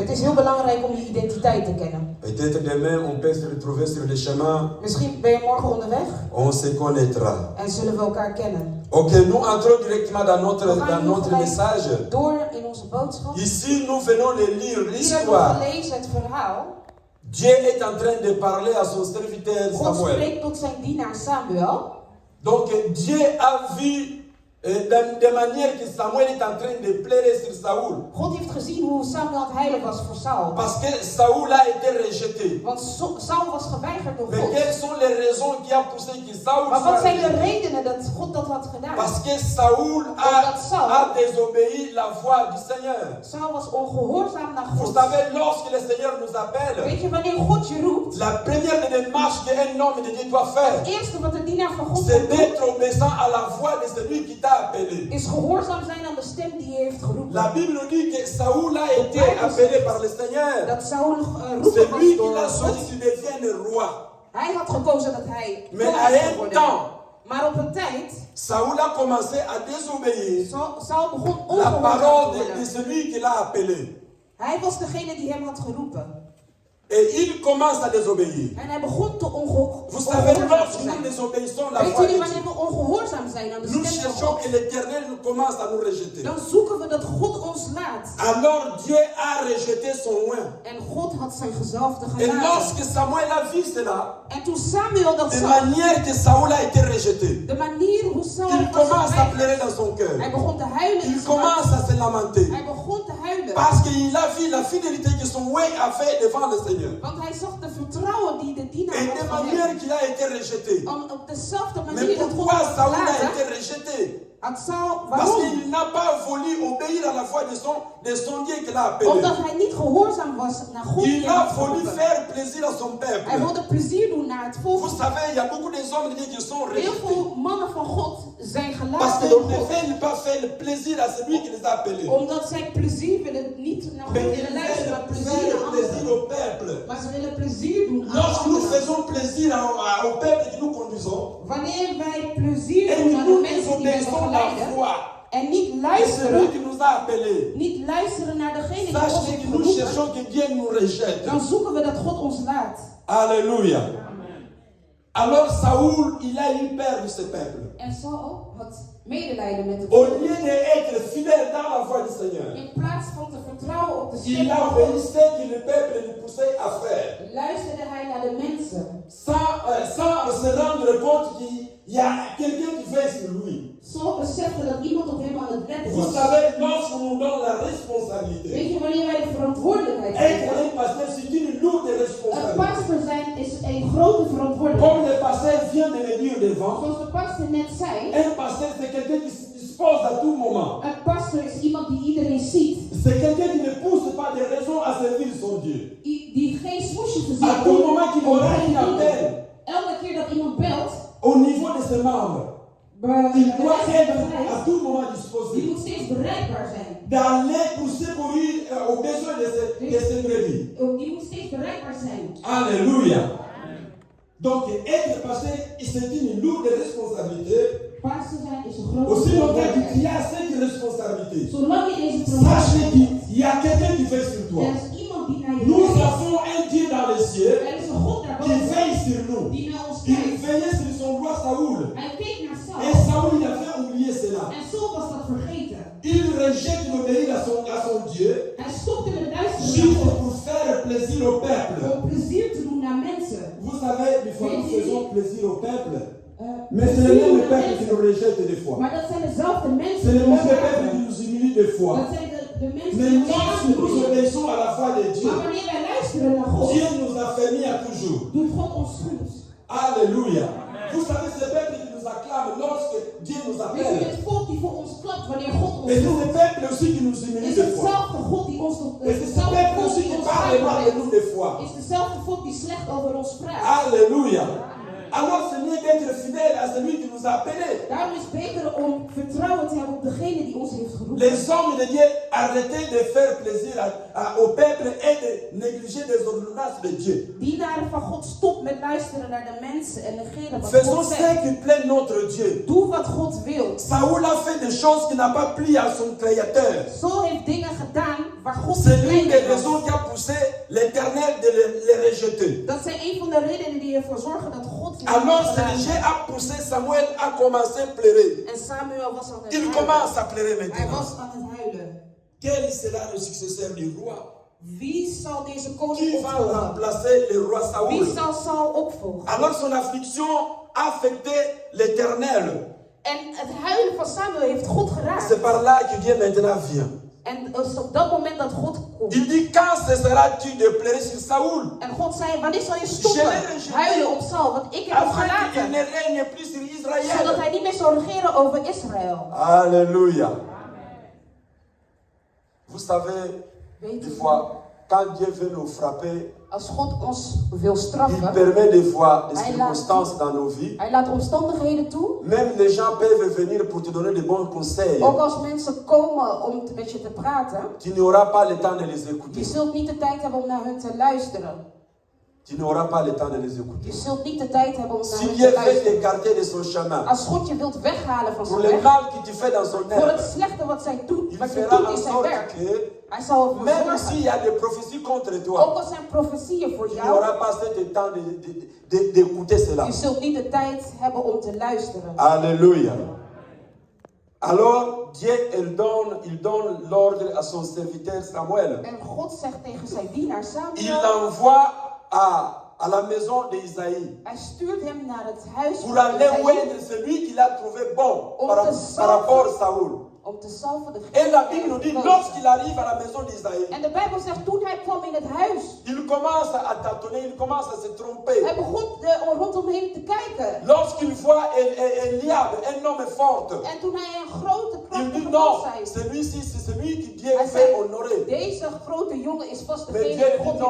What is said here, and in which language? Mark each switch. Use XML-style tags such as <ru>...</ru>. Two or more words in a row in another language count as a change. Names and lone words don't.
<nl>Het is heel belangrijk om je identiteit te kennen.</nl> <fr>Peut-être demain on peut se retrouver sur le chemin,</fr> <nl>Misschien ben je morgen onderweg</nl> <fr>on se connaîtra.</fr> <nl>en zullen we elkaar kennen.</nl> <fr>Ok, nous entrons directement dans notre message.</fr> <nl>Door in onze boodschap.</nl> <fr>Ici, nous venons de lire</fr> <nl>Hier hebben we</nl> <fr>l'histoire.</fr> <nl>gelezen het verhaal.</nl> <fr>Dieu est en train de parler à son serviteur</fr> <nl>God Samuel. spreekt tot zijn dienaar Samuel.</nl> <fr>Donc, Dieu a vu de manière que Samuel est en train de pleurer sur Saoul.</fr> <nl>God heeft gezien hoe Samuel het heilig was voor Saul.</nl> <fr>Parce que Saoul a été rejeté.</fr> <nl>Want Saul was geweigerd door</nl> <fr>Mais</fr> <nl>God.</nl> <fr>quelles sont les raisons qui ont poussé que Saoul</fr> <nl>Maar wat</nl> <fr>soit</fr> <nl>zijn de</nl> <fr>rejeté?</fr> <nl>redenen dat God dat had gedaan?</nl> <fr>Parce que Saoul a désobéi la voix du Seigneur.</fr> <nl>Saul was ongehoorzaam naar</nl> <fr>Vous</fr> <nl>God.</nl> <fr>savez, lorsque le Seigneur nous appelle,</fr> <nl>Weet je wanneer God je roept?</nl> <fr>la première des démarches qu'un homme de Dieu doit faire,</fr> <nl>Het eerste wat de dienaar van God</nl> <fr>c'est</fr> <nl>moet doen,</nl> <fr>d'être obéissant à la voix de celui qui t'a appelé.</fr> <nl>is gehoorzaam zijn aan de stem die je heeft geroepen.</nl> <fr>La Bible nous dit que Saoul a été appelé par le Seigneur.</fr> <nl>Dat Saul</nl> <fr>C'est</fr> <nl>roepen was</nl> <fr>lui qui</fr> <nl>door</nl> <fr>l'a</fr> <nl>God.</nl> <fr>choisi qu'il devienne roi.</fr> <nl>Hij had gekozen dat hij</nl> <fr>Mais</fr> <nl>koning</nl> <fr>à</fr> <nl>zou</nl> <fr>un</fr> <nl>worden.</nl> <fr>temps,</fr> <nl>Maar op een tijd,</nl> <fr>Saoul a commencé à désobéir</fr> <nl>Saul begon</nl> <fr>la</fr> <nl>ongehoorzaam</nl> <fr>parole</fr> <nl>te</nl> <fr>de</fr> <nl>worden.</nl> <fr>celui qui l'a appelé.</fr> <nl>Hij was degene die hem had geroepen.</nl> <fr>Et il commence à désobéir.</fr> <nl>En hij begon te</nl> <fr>Vous savez,</fr> <nl>ongehoorzaam</nl> <fr>lorsque</fr> <nl>te</nl> <fr>nous</fr> <nl>zijn.</nl> <fr>désobéissons la</fr> <nl>Weet</nl> <fr>voix de</fr> <nl>jullie wanneer</nl> <fr>Dieu,</fr> <nl>we ongehoorzaam zijn aan de</nl> <fr>nous</fr> <nl>stem van</nl> <fr>cherchons</fr> <nl>God?</nl> <fr>que l'Éternel nous commence à nous rejeter.</fr> <nl>Dan zoeken we dat God ons laat.</nl> <fr>Alors Dieu a rejeté son oint.</fr> <nl>En God had zijn gezalfde</nl> <fr>Et</fr> <nl>gelaten.</nl> <fr>lorsque Samuel a vu cela,</fr> <nl>En toen Samuel dat</nl> <fr>de</fr> <nl>zag,</nl> <fr>manière que Saoul a été rejeté,</fr> <nl>de manier hoe Saul</nl> <fr>il</fr> <nl>was</nl> <fr>commence à</fr> <nl>geweigerd,</nl> <fr>pleurer dans son cœur.</fr> <nl>hij begon te huilen in</nl> <fr>Il</fr> <nl>zijn</nl> <fr>commence</fr> <nl>hart.</nl> <fr>à se lamenter.</fr> <nl>Hij begon te huilen.</nl> <fr>Parce qu'il a vu la fidélité que son oint a fait devant le Seigneur.</fr> <nl>Want hij zag de vertrouwen die de dienaar</nl> <fr>Et</fr> <nl>had</nl> <fr>de</fr> <nl>van</nl> <fr>manière</fr> <nl>hem.</nl> <fr>qu'il a été rejeté.</fr> <nl>Op dezelfde</nl> <fr>Mais</fr> <nl>manier dat God</nl> <fr>pourquoi</fr> <nl>had</nl> <fr>Saoul a</fr> <nl>gelaten,</nl> <fr>été rejeté? Parce</fr> <nl>Waarom?</nl> <fr>qu'il n'a pas voulu obéir à la voix de son Dieu qu'il a appelé.</fr> <nl>Omdat hij niet gehoorzaam was naar God.</nl> <fr>Il</fr> <nl>die</nl> <fr>a</fr> <nl>had</nl> <fr>voulu</fr> <nl>geroepen.</nl> <fr>faire plaisir à son</fr> <nl>Hij</nl> <fr>peuple.</fr> <nl>wilde plezier doen naar het volk.</nl> <fr>Vous savez, il y a beaucoup de hommes de Dieu qui sont</fr> <nl>Heel</nl> <fr>rejetés.</fr> <nl>veel mannen van God zijn</nl> <fr>Parce</fr> <nl>geluisterd</nl> <fr>qu'ils</fr> <nl>door</nl> <fr>ne</fr> <nl>God.</nl> <fr>veulent pas faire le plaisir à celui qui les a appelés.</fr> <nl>Omdat zij plezier willen, niet naar God</nl> <fr>Mais ils</fr> <nl>willen luisteren, maar</nl> <fr>veulent</fr> <nl>plezier</nl> <fr>faire</fr> <nl>naar</nl> <fr>plaisir</fr> <nl>anderen.</nl> <fr>au peuple.</fr> <nl>Maar ze willen plezier doen aan</nl> <fr>Lorsque nous</fr> <nl>anderen.</nl> <fr>faisons plaisir au peuple que nous conduisons,</fr> <nl>Wanneer wij plezier</nl> <fr>et</fr> <nl>doen aan de</nl> <fr>nous</fr> <nl>mensen die wij</nl> <fr>obéissons la</fr> <nl>begeleiden</nl> <fr>foi,</fr> <nl>en niet</nl> <fr>c'est</fr> <nl>luisteren,</nl> <fr>celui qui nous a appelés.</fr> <nl>niet luisteren naar degene die ons</nl> <fr>Sachez</fr> <nl>heeft</nl> <fr>que nous</fr> <nl>geroepen,</nl> <fr>cherchons que Dieu nous rejette.</fr> <nl>dan zoeken we dat God ons laat.</nl> <fr>Alléluia. Alors Saoul, il a eu peur de ce peuple.</fr> <nl>En Saul had medelijden met het</nl> <fr>Au</fr> <nl>volk.</nl> <fr>lieu d'être fidèle dans la voie du Seigneur,</fr> <nl>In plaats van te vertrouwen op de</nl> <fr>il</fr> <nl>stem</nl> <fr>a</fr> <nl>van</nl> <fr>obéi</fr> <nl>God,</nl> <fr>ce que le peuple lui poussait à faire.</fr> <nl>luisterde hij naar de mensen.</nl> <fr>Sans se rendre compte qu'il y a quelqu'un qui veille sur lui.</fr> <nl>Saul besefte dat iemand op hem aan het letten</nl> <fr>Vous</fr> <nl>was.</nl> <fr>savez, lorsqu'on nous donne la responsabilité,</fr> <nl>Weet je, wanneer wij de verantwoordelijkheid</nl> <fr>être</fr> <nl>krijgen,</nl> <fr>un pasteur, c'est une lourde</fr> <nl>een</nl> <fr>responsabilité.</fr> <nl>pastor zijn is een grote verantwoordelijkheid.</nl> <fr>Comme le pasteur vient de le dire devant,</fr> <nl>Zoals de pastor net zei,</nl> <fr>un pasteur c'est quelqu'un qui se dispose à tout moment.</fr> <nl>een pastor is iemand die iedereen ziet.</nl> <fr>C'est quelqu'un qui ne pousse pas de raison à servir son Dieu.</fr> <nl>Die geen smoesje te</nl> <fr>À</fr> <nl>zien</nl> <fr>tout moment qu'il</fr> <nl>om</nl> <fr>aura</fr> <nl>te</nl> <fr>un appel</fr> <nl>Elke keer dat iemand belt,</nl> <fr>au niveau de ses membres, il doit être à tout moment</fr> <nl>die</nl> <fr>disposé</fr> <nl>moet steeds bereikbaar zijn.</nl> <fr>d'aller pour secourir aux besoins de ses brebis.</fr> <nl>Die moet steeds bereikbaar zijn.</nl> <fr>Alléluia. Donc être pasteur, c'est une lourde responsabilité.</fr> <nl>Pastor zijn is een grote</nl> <fr>Aussi longtemps qu'il</fr> <nl>verantwoordelijkheid.</nl> <fr>y a cette responsabilité,</fr> <nl>Zolang je deze</nl> <fr>sachez</fr> <nl>verantwoordelijkheid</nl> <fr>qu'il y a quelqu'un qui veille sur toi.</fr> <nl>er is iemand die naar je</nl> <fr>Nous</fr> <nl>kijkt.</nl> <fr>avons un Dieu dans les cieux</fr> <nl>Er is een God</nl> <fr>qui</fr> <nl>daarboven</nl> <fr>veille sur nous.</fr> <nl>die naar ons</nl> <fr>Il</fr> <nl>kijkt.</nl> <fr>veillait sur son roi Saoul.</fr> <nl>Hij keek naar</nl> <fr>Et</fr> <nl>Saul.</nl> <fr>Saoul il avait oublié cela.</fr> <nl>En Saul was dat vergeten.</nl> <fr>Il rejette l'obéir à son Dieu</fr> <nl>Hij stopte met luisteren</nl> <fr>juste</fr> <nl>naar God.</nl> <fr>pour faire plaisir au peuple.</fr> <nl>Om plezier te doen naar mensen.</nl> <fr>Vous savez, des fois nous faisons plaisir au peuple. Mais c'est</fr> <nl>Plezier</nl> <fr>le</fr> <nl>doen</nl> <fr>même</fr> <nl>naar</nl> <fr>peuple qui</fr> <nl>mensen.</nl> <fr>nous rejette des fois.</fr> <nl>Maar dat zijn dezelfde mensen</nl> <fr>C'est le</fr> <nl>die ons</nl> <fr>même peuple qui</fr> <nl>haten.</nl> <fr>nous humilie des fois.</fr> <nl>Dat zijn de mensen</nl> <fr>Mais</fr> <nl>die ons</nl> <fr>lorsque nous</fr> <nl>aandoen.</nl> <fr>obéissons à la foi de Dieu,</fr> <nl>Maar wanneer wij luisteren naar God,</nl> <fr>Dieu nous a permis à toujours.</fr> <nl>doet God ons goed.</nl> <fr>Alléluia. Vous savez, c'est le peuple qui nous acclame lorsque Dieu nous</fr> <nl>Weet je,</nl> <fr>appelle.</fr> <nl>het volk die voor ons klapt wanneer God ons</nl> <fr>Et c'est</fr> <nl>doet,</nl> <fr>le peuple aussi qui nous humilie</fr> <nl>is</nl> <fr>des fois.</fr> <nl>hetzelfde God die ons doet.</nl> <fr>Et c'est ce peuple aussi qui parle mal de nous des fois.</fr> <nl>Is dezelfde volk die slecht over ons praat.</nl> <fr>Alléluia. Alors c'est mieux d'être fidèle à celui qui nous a appelés.</fr> <nl>Daarom is het beter om vertrouwen te hebben op degene die ons heeft geroepen.</nl> <fr>Les hommes de Dieu arrêtez de faire plaisir au peuple et de négliger les ordonnances de Dieu.</fr> <nl>Dienaren van God, stop met luisteren naar de mensen en negeren wat</nl> <fr>Faisons</fr> <nl>God</nl> <fr>ce</fr> <nl>zegt.</nl> <fr>qui plaît notre Dieu.</fr> <nl>Doe wat God wil.</nl> <fr>Saoul a fait des choses qui n'a pas plu à son créateur.</fr> <nl>Saul heeft dingen gedaan waar God</nl> <fr>C'est</fr> <nl>niet</nl> <fr>l'une</fr> <nl>blij</nl> <fr>des</fr> <nl>mee</nl> <fr>raisons</fr> <nl>was.</nl> <fr>qui a poussé l'Éternel de les rejeter.</fr> <nl>Dat zijn een van de redenen die ervoor zorgen dat God je</nl> <fr>Alors</fr> <nl>niet</nl> <fr>ce</fr> <nl>laat.</nl> <fr>rejet a poussé Samuel à commencer à pleurer.</fr> <nl>En Samuel was aan het</nl> <fr>Il</fr> <nl>huilen.</nl> <fr>commence à pleurer</fr> <nl>Hij</nl> <fr>maintenant.</fr> <nl>was aan het huilen.</nl> <fr>Quel sera le successeur du roi?</fr> <nl>Wie zal deze koning</nl> <fr>Qui va</fr> <nl>opvolgen?</nl> <fr>remplacer le roi Saoul?</fr> <nl>Wie zal Saul opvolgen?</nl> <fr>Alors son affliction affectait l'Éternel.</fr> <nl>En het huilen van Samuel heeft God geraakt.</nl> <fr>C'est par là que Dieu maintenant vient.</fr> <nl>En het is op dat moment dat God komt.</nl> <fr>Il dit, quand cesseras-tu de pleurer sur Saoul?</fr> <nl>En God zei, wanneer zal je stoppen</nl> <fr>Je l'ai rejeté.</fr> <nl>huilen op Saul? Want ik heb hem</nl> <fr>Afin qu'il</fr> <nl>gelaten.</nl> <fr>ne règne plus sur</fr> <nl>Zodat</nl> <fr>Israël.</fr> <nl>hij niet meer zal regeren over Israël.</nl> <fr>Alléluia. Vous savez,</fr> <nl>Weet</nl> <fr>des</fr> <nl>u,</nl> <fr>fois, quand Dieu veut nous frapper,</fr> <nl>als God ons wil</nl> <fr>il</fr> <nl>straffen,</nl> <fr>permet des fois des</fr> <nl>Hij</nl> <fr>circonstances dans nos vies.</fr> <nl>hij laat omstandigheden toe.</nl> <fr>Même les gens peuvent venir pour te donner de bons conseils.</fr> <nl>Ook als mensen komen om met je te praten,</nl> <fr>Tu n'auras pas le temps de les</fr> <nl>je</nl> <fr>écouter.</fr> <nl>zult niet de tijd hebben om naar hun te luisteren.</nl> <fr>Tu n'auras pas le temps de les</fr> <nl>Je</nl> <fr>écouter.</fr> <nl>zult niet de tijd hebben om naar</nl> <fr>Si</fr> <nl>hun</nl> <fr>Dieu</fr> <nl>te</nl> <fr>veut</fr> <nl>luisteren.</nl> <fr>t'écarter de son chemin,</fr> <nl>Als God je wilt weghalen van</nl> <fr>pour</fr> <nl>zijn</nl> <fr>le</fr> <nl>weg,</nl> <fr>mal que tu fais dans son</fr> <nl>voor het</nl> <fr>œuvre,</fr> <nl>slechte wat zij doet,</nl> <fr>il</fr> <nl>wat je</nl> <fr>fera</fr> <nl>doet</nl> <fr>en</fr> <nl>in zijn</nl> <fr>sorte</fr> <nl>werk,</nl> <fr>que,</fr> <nl>hij zal ervoor</nl> <fr>même</fr> <nl>zorgen.</nl> <fr>s'il y a des prophéties contre</fr> <nl>Ook</nl> <fr>toi,</fr> <nl>al zijn profetieën voor</nl> <fr>tu</fr> <nl>jou,</nl> <fr>n'auras pas ce temps d'écouter cela.</fr> <nl>je zult niet de tijd hebben om te luisteren.</nl> <fr>Alléluia. Alors, Dieu, il donne l'ordre à son serviteur Samuel.</fr> <nl>En God zegt tegen zijn dienaar</nl> <fr>Il</fr> <nl>Samuel,</nl> <fr>l'envoie à la maison d'Isaïe</fr> <nl>hij stuurt hem naar het huis</nl> <fr>pour</fr> <nl>van</nl> <fr>aller</fr> <nl>Isaïe,</nl> <fr>oindre celui qu'il a trouvé bon par rapport à Saoul.</fr> <nl>Om te salven de</nl> <fr>Et la Bible nous dit,</fr> <nl>geest.</nl> <fr>lorsqu'il arrive à la maison d'Isaïe,</fr> <nl>En de Bijbel zegt, toen hij kwam in het huis,</nl> <fr>il commence à tâtonner, il commence à se tromper.</fr> <nl>hij begon rondom te kijken.</nl> <fr>Lorsqu'il voit Eliab, un homme fort,</fr> <nl>En toen hij een grote,</nl> <fr>il dit</fr> <nl>krachtige</nl> <fr>non,</fr> <nl>man zei,</nl> <fr>celui-ci, c'est celui qui Dieu</fr> <nl>hij</nl> <fr>fait</fr> <nl>zei,</nl> <fr>honorer.</fr> <nl>deze grote jongen is vast</nl> <fr>Mais</fr> <nl>degene</nl> <fr>Dieu</fr> <nl>die</nl> <fr>dit</fr> <nl>God</nl>